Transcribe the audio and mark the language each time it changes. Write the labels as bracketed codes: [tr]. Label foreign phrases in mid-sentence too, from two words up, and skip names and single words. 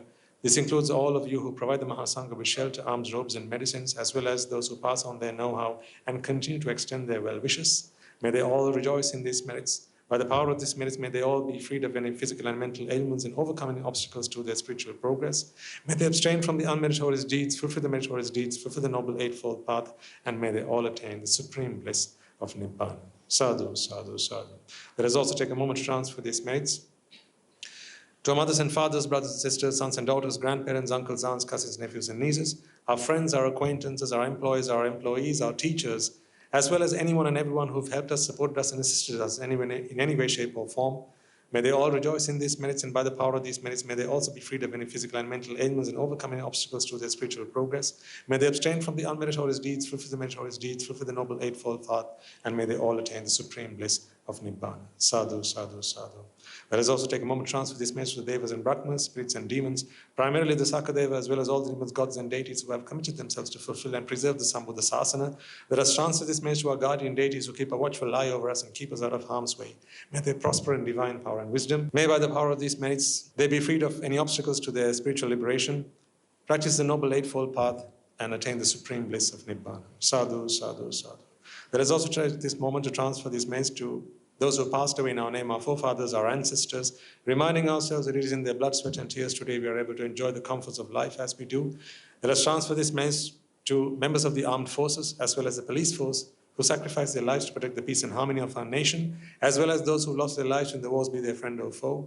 [en] This includes all of you who provide the Mahasangha with shelter, alms, robes, and medicines, as well as those who pass on their know-how and continue to extend their well wishes. May they all rejoice in these merits. By the power of these merits, may they all be freed of any physical and mental ailments and overcoming obstacles to their spiritual progress. May they abstain from the unmeritorious deeds, fulfill the meritorious deeds, fulfill the noble eightfold path, and may they all attain the supreme bliss of Nibbāna. [pi] Sadhu, sadhu, sadhu. [en] Let us also take a moment to transfer these merits to our mothers and fathers, brothers and sisters, sons and daughters, grandparents, uncles, aunts, cousins, nephews, and nieces, our friends, our acquaintances, our employees, our employees, our teachers, as well as anyone and everyone who've helped us, supported us, and assisted us in any way, shape, or form. May they all rejoice in these merits, and by the power of these merits, may they also be freed of any physical and mental ailments and overcome any obstacles to their spiritual progress. May they abstain from the unmeritorious deeds, fulfill the meritorious deeds, fulfill the noble eightfold path, and may they all attain the supreme bliss of Nibbāna. [pi] Sadhu, sadhu, sadhu. [en] Let us also take a moment to transfer this message to the devas and brahmas, spirits and demons, primarily the Sakadeva, as well as all the demons, gods, and deities who have committed themselves to fulfill and preserve the [pi] Sambuddha Sasana. [en] Let us transfer this message to our guardian deities who keep a watchful eye over us and keep us out of harm's way. May they prosper in divine power and wisdom. May by the power of these merits, they be freed of any obstacles to their spiritual liberation, practice the noble eightfold path, and attain the supreme bliss of Nibbāna. [pi] Sadhu, sadhu, sadhu. [en] Let us also take this moment to transfer this message to those who passed away in our name, our forefathers, our ancestors, reminding ourselves that it is in their blood, sweat, and tears today we are able to enjoy the comforts of life as we do. Let us transfer this message to members of the armed forces, as well as the police force, who sacrificed their lives to protect the peace and harmony of our nation, as well as those who lost their lives in the wars, be their friend or foe.